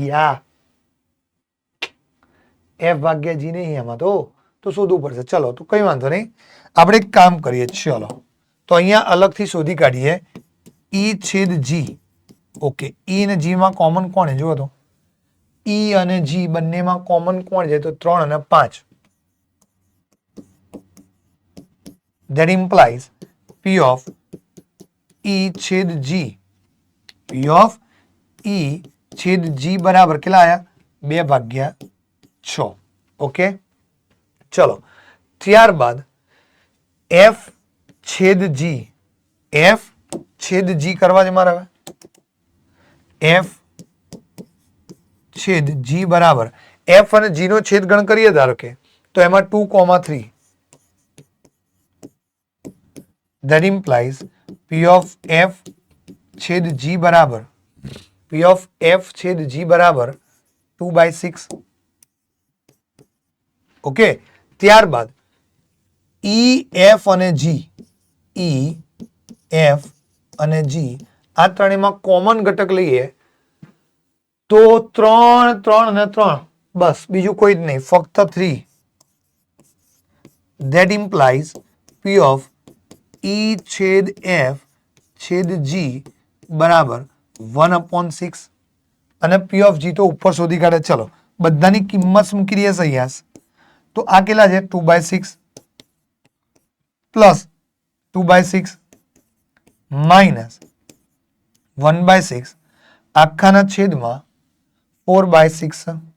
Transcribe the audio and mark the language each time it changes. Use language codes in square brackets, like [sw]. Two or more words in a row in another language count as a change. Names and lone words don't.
[gu] યા એફ ભાગ્યા જી નહીં આમાં તો શોધવું પડશે. ચલો, તો કઈ વાંધો નહીં, આપણે એક કામ કરીએ. ચલો, તો અહીંયા અલગથી શોધી કાઢીએ ઈ છેદ જી. ઓકે, ઈ અને જી માં કોમન કોણ જુઓ તો, ઈ અને જી બંનેમાં કોમન કોણ છે તો 3 અને 5. [en] That implies P of E [gu] છેદ G, [en] P of E [gu] છેદ G બરાબર કેટલા આયા 2/6. ઓકે, ચલો ત્યારબાદ F છેદ G, F છેદ G કરવા છે મારે. હવે F છેદ G બરાબર F અને G નો છેદ ગણ કરીએ ધારો કે તો એમાં 2,3. [en] That implies P of F [gu] છેદ G બરાબર [en] P of F [gu] છેદ G બરાબર 2/6. ઓકે, ત્યારબાદ ઈ એફ અને જી, ઈ એફ અને જી આ ત્રણેયમાં કોમન ઘટક લઈએ તો 3 3 અને 3, બસ બીજું કોઈ જ નહીં, ફક્ત 3. [en] That implies P of E [gu] છેદ F છેદ G બરાબર 1/6 અને [en] P of G [gu] તો ઉપર શોધી કાઢે. ચલો બધાની કિંમત મૂકી દઈએ અહીંયા, તો આ કેટલા છે 2/6 પ્લસ 2/6 માઇનસ 1/6 આખાના છેદમાં 4/6.